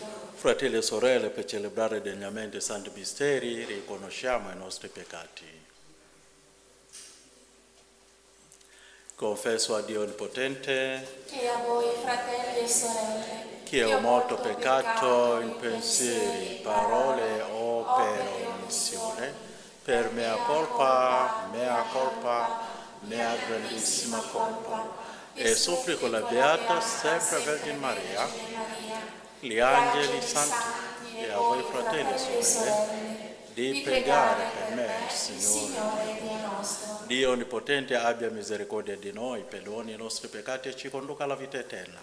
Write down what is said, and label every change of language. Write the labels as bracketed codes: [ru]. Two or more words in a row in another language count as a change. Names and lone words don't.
[it] Fratelli e sorelle, per celebrare degnamente i santi misteri, riconosciamo i nostri peccati. Confesso a Dio Onnipotente E a voi, fratelli e sorelle, che ho molto peccato in pensieri, parole o per omissione, per mea colpa, mea grandissima colpa. E supplico la Beata sempre Vergine Maria, gli angeli santi e a voi fratelli e sorelle, di pregare per me, Signore. Dio nostro. Dio Onnipotente abbia misericordia di noi, perdoni i nostri peccati e ci conduca alla vita eterna.